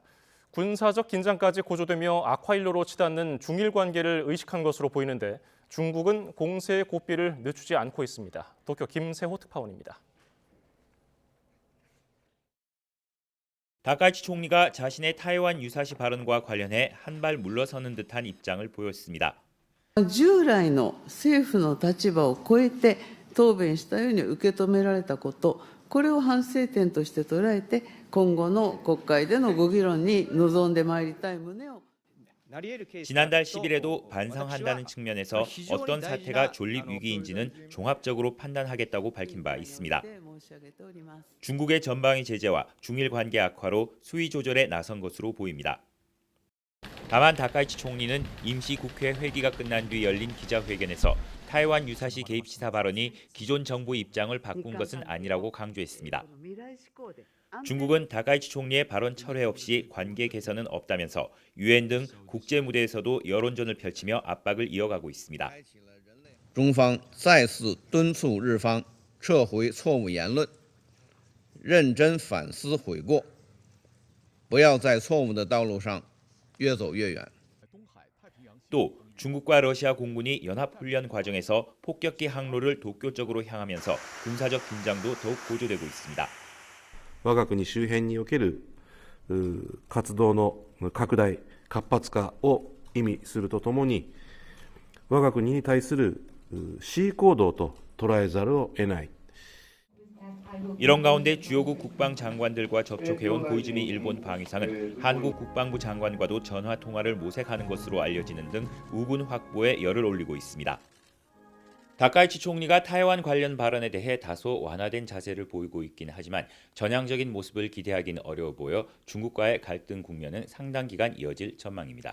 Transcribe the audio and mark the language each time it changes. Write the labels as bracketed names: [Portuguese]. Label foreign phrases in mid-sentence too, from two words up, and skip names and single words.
[Korean] 군사적 긴장까지 고조되며 악화일로로 치닫는 중일 관계를 의식한 것으로 보이는데 중국은 공세의 고삐를 늦추지 않고 있습니다. 도쿄 김세호 특파원입니다. 다카이치 총리가 자신의 타이완 유사시 발언과 관련해 한 발 물러서는 듯한 입장을 보였습니다. [Japanese] 従来の政府の立場を超えて答弁したように受け止められたこと、これを反省点として捉えて今後の国会でのご議論に臨んでまいりたい旨を [Korean] 지난달 10일에도 반성한다는 측면에서 어떤 사태가 존립 위기인지는 종합적으로 판단하겠다고 밝힌 바 있습니다. 중국의 전방위 제재와 중일 관계 악화로 수위 조절에 나선 것으로 보입니다. 다만 다카이치 총리는 임시 국회 회기가 끝난 뒤 열린 기자회견에서 타이완 유사시 개입 시사 발언이 기존 정부 입장을 바꾼 것은 아니라고 강조했습니다. 중국은 다카이치 총리의 발언 철회 없이 관계 개선은 없다면서 유엔 등 국제 무대에서도 여론전을 펼치며 압박을 이어가고 있습니다. [Chinese] 中方再次敦促日方撤回错误言论，认真反思悔过，不要在错误的道路上越走越远。 [Korean] 또 중국과 러시아 공군이 연합훈련 과정에서 폭격기 항로를 도쿄 쪽으로 향하면서 군사적 긴장도 더욱 고조되고 있습니다. [Japanese] 我が国周辺における活動の拡大、活発化を意味するとともに、我が国に対する恣意行動と捉えざるを得ない。 [Korean] 이런 가운데 주요국 국방장관들과 접촉해온 고이즈미 일본 방위상은 한국 국방부 장관과도 전화 통화를 모색하는 것으로 알려지는 등 우군 확보에 열을 올리고 있습니다. 다카이치 총리가 타이완 관련 발언에 대해 다소 완화된 자세를 보이고 있긴 하지만 전향적인 모습을 기대하기는 어려워 보여 중국과의 갈등 국면은 상당 기간 이어질 전망입니다.